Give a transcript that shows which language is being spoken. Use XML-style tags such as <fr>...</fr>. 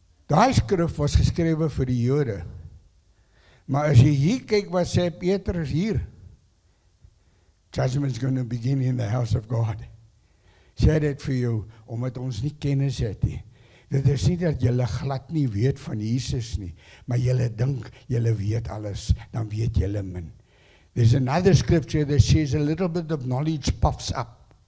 <af>Daai skrif was geskrewe vir die Jode. Maar as jy hier kyk wat sê Petrus hier,</af> <en>judgment's going to begin in the house of God.</en> <af>Sê dit vir jou, omdat ons nie kennis het nie. Dit is nie dat julle glad nie weet van Jesus nie, maar julle dink julle weet alles, dan weet julle min.</af> <en>There's another scripture that says a little bit of knowledge puffs up.</en>